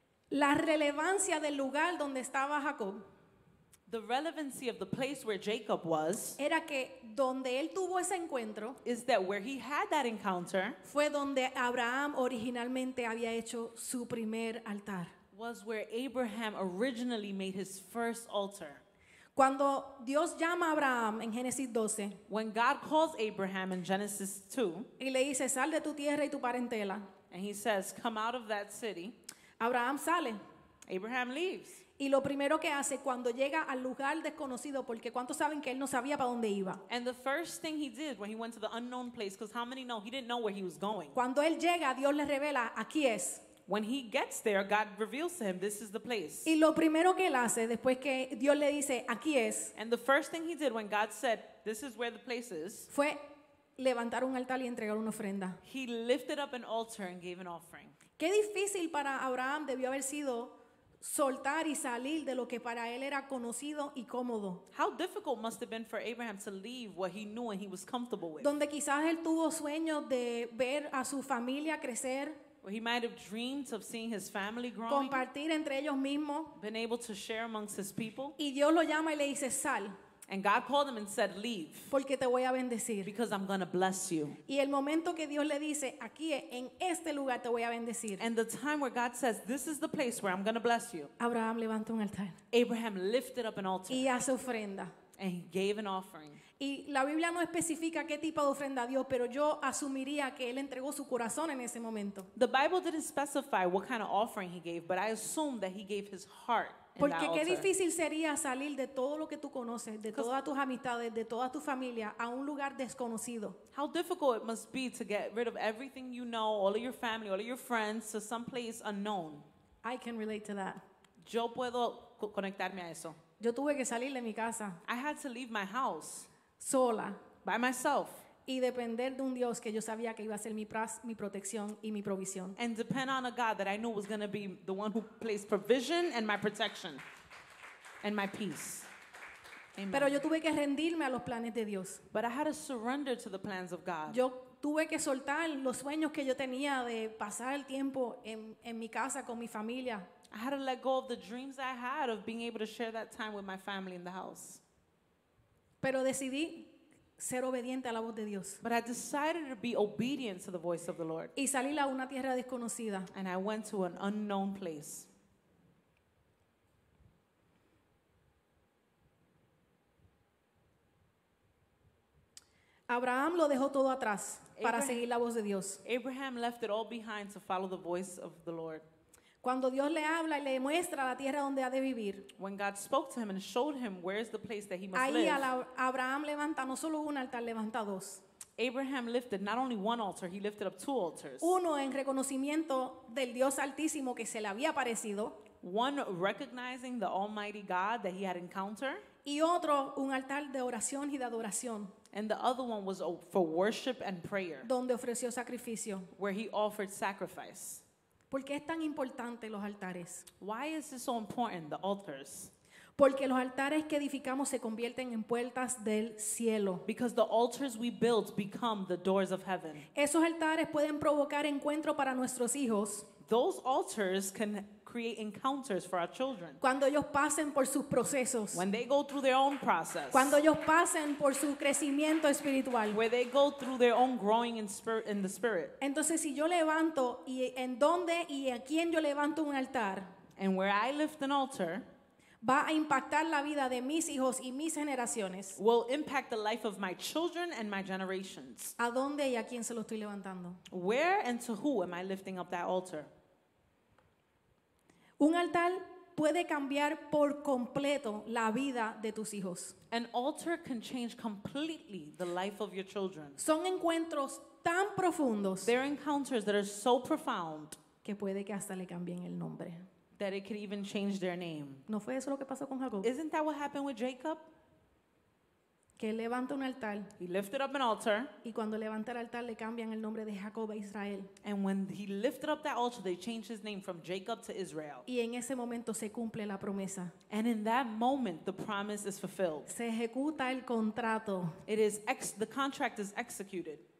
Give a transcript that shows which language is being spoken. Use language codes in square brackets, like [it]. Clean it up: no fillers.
[es] La relevancia del lugar donde estaba Jacob [en] The relevancy of the place where Jacob was [es] era que donde él tuvo ese encuentro [en] is that where he had that encounter [es] fue donde Abraham originalmente había hecho su primer altar. [en] was where Abraham originally made his first altar. [es] Cuando Dios llama a Abraham en Génesis 12 [en] When God calls Abraham in Genesis 2, [es] y le dice, sal de tu tierra y tu parentela, [en] and he says, come out of that city, [es] Abraham sale. [en] Abraham leaves. [es] Y lo primero que hace cuando llega al lugar desconocido, porque ¿cuántos saben que él no sabía para dónde iba? [en] And the first thing he did when he went to the unknown place, because how many know he didn't know where he was going? [es] Cuando él llega, Dios le revela, aquí es. [en] When he gets there, God reveals to him, this is the place. [es] Y lo primero que él hace después que Dios le dice, aquí es, [en] And the first thing he did when God said, this is where the place is, [es] fue levantar un altar y entregar una ofrenda. [en] he lifted up an altar and gave an offering. [es] Qué difícil para Abraham debió haber sido soltar y salir de lo que para él era conocido y cómodo. [en] How difficult must have been for Abraham to leave what he knew and he was comfortable with. [es] Donde quizás él tuvo sueños de ver a su familia crecer, [en] Where he might have dreamed of seeing his family growing, [es] compartir entre ellos mismos. [en] been able to share amongst his people. [es] Y Dios lo llama y le dice, sal. [en] And God called him and said, leave, [es] porque te voy a bendecir. [en] because I'm going to bless you. [es] Y el momento que Dios le dice, aquí en este lugar te voy a bendecir, [en] And the time where God says, this is the place where I'm going to bless you, [es] Abraham levanta un altar [en] Abraham lifted up an altar [es] y hace ofrenda. [en] and he gave an offering. [es] Y la Biblia no especifica qué tipo de ofrenda dio, pero yo asumiría que él entregó su corazón en ese momento. [en] The Bible didn't specify what kind of offering he gave, but I assume that he gave his heart in that [es] Porque qué [en] altar. [es] difícil sería salir de todo lo que tú conoces, de todas tus amistades, de toda tu familia, a un lugar desconocido. [en] How difficult it must be to get rid of everything you know, all of your family, all of your friends, to some place unknown. I can relate to that. [es] Yo puedo conectarme a eso. Yo tuve que salir de mi casa [en] I had to leave my house [es] sola [en] by myself [es] y depender de un Dios que yo sabía que iba a ser mi protección y mi provisión. [en] and depend on a God that I knew was going to be the one who placed provision and my protection and my peace. Amen. [es] Pero yo tuve que rendirme a los planes de Dios. [en] But I had to surrender to the plans of God. [es] Yo tuve que soltar los sueños que yo tenía de pasar el tiempo en mi casa con mi familia. [en] I had to let go of the dreams I had of being able to share that time with my family in the house. [es] Pero decidí ser obediente a la voz de Dios [en] But I decided to be obedient to the voice of the Lord. [es] y salir a una tierra desconocida. [en] And I went to an unknown place. [es] Abraham lo dejó todo atrás para [en] Abraham- [es] seguir la voz de Dios. [en] Abraham left it all behind to follow the voice of the Lord. [es] Cuando Dios le habla y le muestra la tierra donde ha de vivir, [en] When God spoke to him and showed him where's the place that he must [es] ahí [en] live, [es] Abraham levanta no solo un altar, levanta dos. [en] Abraham lifted not only one altar, he lifted up two altars. [es] Uno en reconocimiento del Dios Altísimo que se le había aparecido [en] One recognizing the Almighty God that he had encountered, [es] y otro un altar de oración y de adoración [en] and the other one was for worship and prayer, [es] donde ofreció sacrificio. [en] where he offered sacrifice. [es] ¿Por qué es tan importante los altares? [en] Why is this so important, the altars? [es] Porque los altares que edificamos se convierten en puertas del cielo. [en] Because the altars we build become the doors of heaven. [es] Esos altares pueden provocar encuentro para nuestros hijos [en] Those altars can create encounters for our children. [es] cuando ellos pasen por sus procesos, [en] When they go through their own process, [es] cuando ellos pasen por su crecimiento espiritual. [en] where they go through their own growing in the spirit. [es] Entonces, si yo levanto y en dónde y a quién yo levanto un altar, [en] And where I lift an altar [es] va a impactar la vida de mis hijos y mis generaciones. [en] will impact the life of my children and my generations. [es] ¿A dónde y a quién se lo estoy levantando? [en] Where and to who am I lifting up that altar? [es] Un altar puede cambiar por completo la vida de tus hijos. [en] An altar can change completely the life of your children. [es] Son encuentros tan profundos [en] They're encounters that are so profound [es] que puede que hasta le cambien el nombre. [en] that it could even change their name. [es] ¿No fue eso lo que pasó con Jacob? [en] Isn't that what happened with Jacob? [es] Que él levanta un altar [en] He lifted up an altar, [es] y cuando levanta el altar le cambian el nombre de Jacob a Israel. [en] and when he lifted up that altar, they changed his name from Jacob to Israel. [es] Y en ese momento se cumple la promesa. [en] And in that moment, the promise is fulfilled. [es] Se ejecuta el contrato. [en] It is the contract is executed.